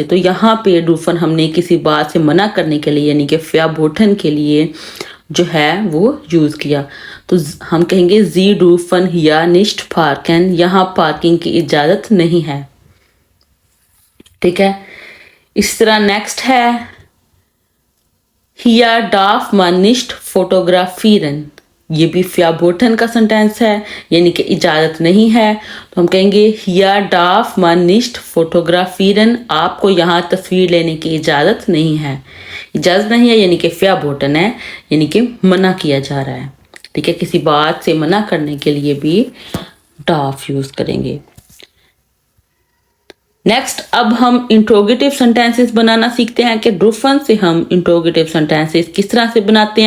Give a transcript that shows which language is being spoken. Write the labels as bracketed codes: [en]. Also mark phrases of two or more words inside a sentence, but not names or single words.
[hi] तो यहाँ पे डुर्फन हमने किसी बात से मना करने के लिए यानी कि फेयरबोटन के लिए जो है वो यूज़ किया, तो हम कहेंगे [de] Sie dürfen hier nicht parken, [hi] यहाँ पार्किंग की इजाज़त नहीं है, ठीक है। इस तरह नेक्स्ट है [de] hier darf man nicht fotografieren, [hi] ये भी फ़्याबोटन का सेंटेंस है, यानी कि इजाज़त नहीं है। तो हम कहेंगे [de] hier darf man nicht fotografieren, [hi] आपको यहाँ तस्वीर लेने की इजाज़त नहीं है। इजाज़त नहीं है यानी कि फ़्याबोटन है, यानी कि मना किया जा रहा है। ठीक है, किसी बात से मना करने के लिए भी डार्फ यूज़ करेंगे। नेक्स्ट अब हम इंट्रोगेटिव सेंटेंसेस बनाना सीखते हैं कि डूफन से हम इंट्रोगेटिव सेंटेंसेस किस तरह से बनाते हैं।